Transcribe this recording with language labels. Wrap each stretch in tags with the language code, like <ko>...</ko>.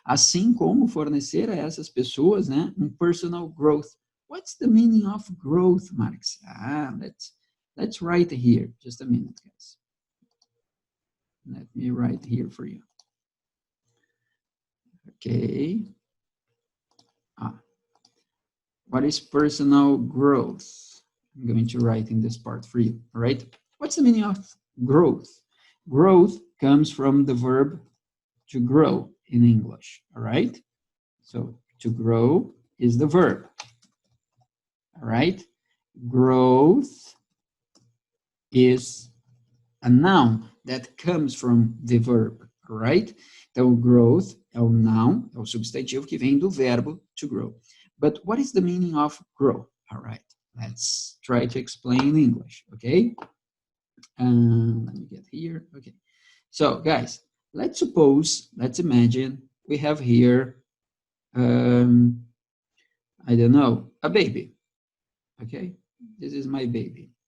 <pt>Assim como fornecer a essas pessoas, né, um personal growth.</pt> <en>What's the meaning of growth, Marx? Let's write here. Just a minute, guys. Let me write here for you. Okay. What is personal growth? I'm going to write in this part for you, all right? What's the meaning of growth? Growth comes from the verb to grow in English, all right? So to grow is the verb, all right? Growth is a noun that comes from the verb, all right?</en> <pt>Então, growth é o noun, é o substantivo que vem do verbo to grow.</pt> <en>But what is the meaning of grow? All right, let's try to explain in English, okay? Let me get here, okay. So, guys, let's imagine we have here, I don't know, a baby, okay? This is my baby.</en>